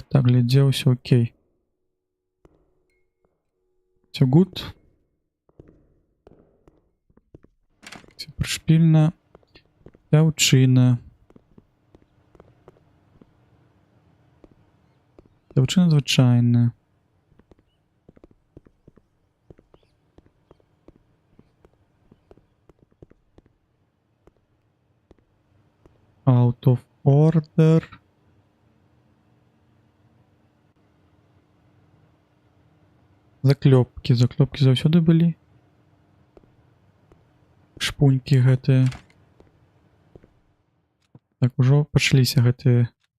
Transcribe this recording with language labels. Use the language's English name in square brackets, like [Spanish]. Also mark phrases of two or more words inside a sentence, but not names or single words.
[Belarusian] Так, глядзеў, усё окей. Всё good. Всё прышпільна. Дзяўчына. Дзяўчына звычайная. [English] Out of order. [Belarusian] Заклёпкі. Заклёпкі заўсёды былі. Шпунькі гэтыя. Так, ужо пачаліся гэтыя.